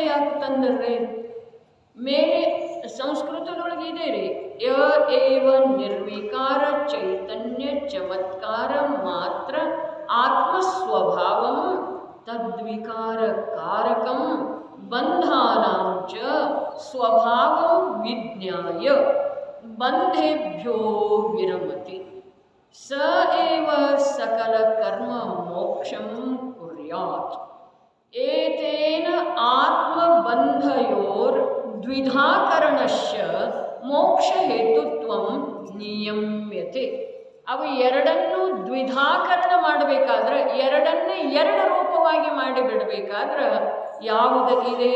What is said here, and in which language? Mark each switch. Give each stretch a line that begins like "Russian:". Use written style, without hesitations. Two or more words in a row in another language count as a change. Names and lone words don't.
Kannada: ಯಾಕೆ ತಂದ್ರೆ ಮೇಲೆ ಸಂಸ್ಕೃತದೊಳಗೆ ಇದೆ ರೀ,
Sanskrit: ಯ ಏವ ನಿರ್ವಿಕಾರ ಚೈತನ್ಯ ಚಮತ್ಕಾರ ಮಾತ್ರ ಆತ್ಮಸ್ವಭಾವಂ ತದ್ವಿಕಾರ ಕಾರಕಂ ಬಂಧಾನಾಂ ಚ ಸ್ವಭಾವಂ ವಿಜ್ಞಾಯ ಬಂಧೇಭ್ಯೋ ವಿರಮತಿ ಸ ಏವ ಸಕಲ ಕರ್ಮ ಮೋಕ್ಷಂ ಕುರ್ಯಾತ್. ಏತೇನ ಆತ್ಮಬಂಧಯೋರ್ ದ್ವಿಧಾಕರಣಶ್ಯ ಮೋಕ್ಷ ಹೇತುತ್ವಂ ನಿಯಮ್ಯತೆ.
Kannada: ಅವು ಎರಡನ್ನೂ ದ್ವಿಧಾಕರಣ ಮಾಡಬೇಕಾದ್ರೆ, ಎರಡನ್ನೇ ಎರಡು ರೂಪವಾಗಿ ಮಾಡಿಬಿಡಬೇಕಾದ್ರೆ ಯಾವುದು ಇದೆ?